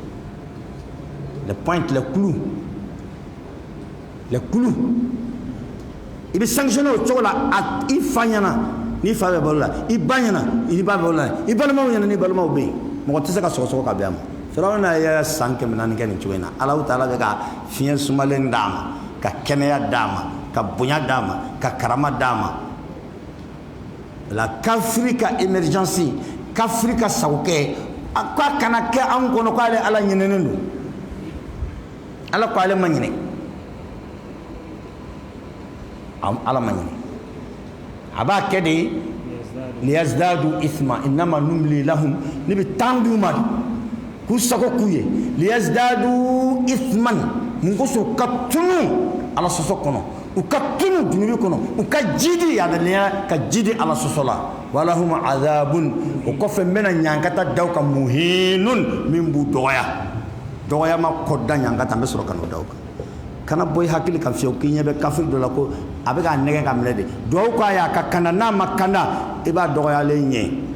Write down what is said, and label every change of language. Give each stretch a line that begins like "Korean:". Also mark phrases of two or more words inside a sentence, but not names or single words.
French: les pointes les clous
Bambara: i bɛ sanctionner o cogo la i fa ɲɛna n'i fa bɛ balo la i ba ɲɛna i ba bɛ balo la i balimaw ɲɛna ni balimaw bɛ yen mɔgɔ tɛ se ka sɔgɔsɔgɔ ka bɛn a ma Firawuna ye san 400 kɛ nin cogo in na Alahu Taala bɛ ka fiɲɛ sumalen d'a ma ka kɛnɛya d'a ma ka bonya d'a ma ka karama d'a ma la kafiri ka émergence kafiri ka sagokɛ k'a kana kɛ an kɔnɔ k'ale Ala ɲinɛnen don Ala ko ale ma ɲinɛ Ala ma ɲinɛ a b'a kɛ de
Arabic: ليزدادوا إثما إنما نملي لهم
Bambara: ni bɛ temps d'u ma k'u sago k'u ye
Arabic: ليزدادوا إثما
Bambara: mun kosɔn ka tunu Ala sɔsɔ kɔnɔ u ka tunu dunubi kɔnɔ u ka jidi yadalenya ka jidi Ala sɔsɔ la
Arabic: ولهم عذاب
Bambara: o kɔfɛ n bɛna ɲankata da u kan muhinun min b'u dɔgɔya dɔgɔyama kɔda ɲankata n bɛ sɔrɔ ka n'o da u kan kana bɔ i hakili kan fiyewu k'i ɲɛ bɛ kafiri dɔ la ko a bɛ k'a nɛgɛ ka minɛ de duwawu k'a ye a ka kanda n'a ma kanda i b'a dɔgɔyalen ɲɛ